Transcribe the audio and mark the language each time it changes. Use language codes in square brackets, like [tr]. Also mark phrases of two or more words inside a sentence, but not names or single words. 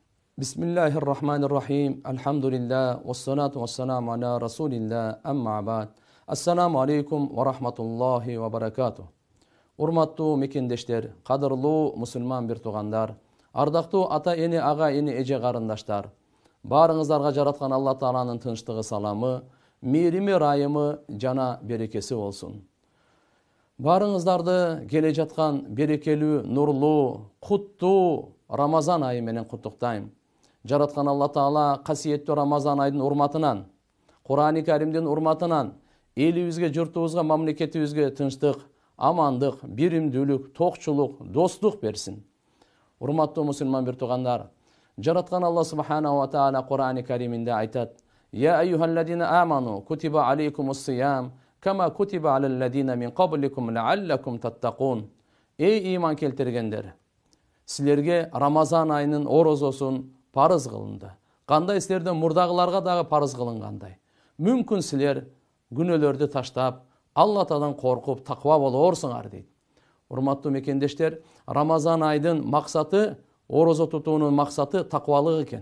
[ar] بسم الله الرحمن الرحيم. الحمد لله. والصلاة والسلام على رسول الله. أما بعد. السلام عليكم ورحمة الله وبركاته. [ky] Урматтуу мекендештер, кадырлуу мусулман бир туугандар, ардактуу ата эне, ага эне, эже карындаштар. Баарыңыздарга жараткан Алла Тааланын тынчтыгы, саламы, мээрими, ырайымы жана берекеси болсун. Баарыңыздарды келе жаткан берекелүү, нурлуу, куттуу Рамазан айы менен куттуктайм. Жараткан Алла Таала касиеттүү Рамазан айдын урматынан, Кур'ан-ы Каримдин урматынан элибизге, журтубузга, мамлекетибизге тынчтык, амандык, биримдүүлүк, токчулук, достук берсин. Урматтуу мусулман бир туугандар, жараткан [ar] الله سبحانه وتعالى [ky] Кур'ан-ы Кариминде айтат: [ar] "يا أيها الذين آمنوا، كتب عليكم الصيام، كما كتب على الذين من قبلكم لعلكم تتقون." [ky] Эй иман келтиргендер, силерге Рамазан айынын орозосун парыз кылынды. Кандай силерден мурдагыларга дагы парыз кылынгандай. Мүмкүн силер күнөөлөрдү таштап, Аллатадан коркуп, таква болорсуңар дейт. Урматтуу мекендештер, Рамазан айдын максаты, орозо тутуунун максаты таквалык экен.